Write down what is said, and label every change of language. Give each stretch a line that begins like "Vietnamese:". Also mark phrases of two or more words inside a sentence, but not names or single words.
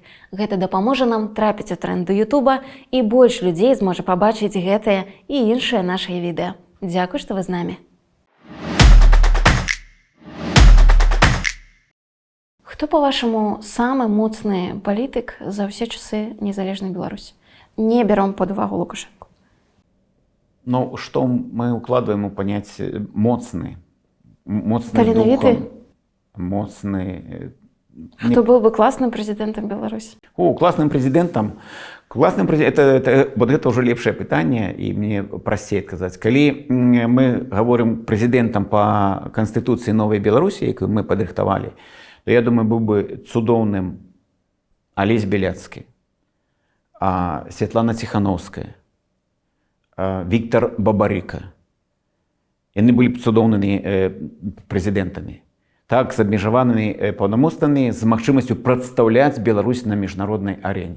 Belarusian: Гэта дапаможа нам трапіць у тренды Ютуба, і больш людзей зможа пабачыць гэтыя і іншыя нашыя відэа. Дзякуй, што вы з намі. Хто, па-вашаму, самы моцны палітык за ўсе часы незалежнай Беларусі? Не бяром пад увагу Лукашэнку. Ну,
Russian: что мы укладываем у понятие моцны?
Belarusian: Моцны Таленавіты? духом, моцны... Хто быў бы класным прэзідэнтам Беларусі?
Russian: Классным президентом. Вот это уже лепшее пытание, и мне простей сказать. Калі мы говорим президентом по Конституции Новой Беларуси,
Belarusian: якую мы падрыхтавалі, то я думаю, был бы цудоўным Олесь Беляцкі, Светлана Тихановская, Виктор Бабарыка. Яны былі б цудоўнымі прэзідэнтамі. Так, з абмежаванымі паўнамоцтвамі, з магчымасцю прадстаўляць Беларусь на міжнароднай арэне.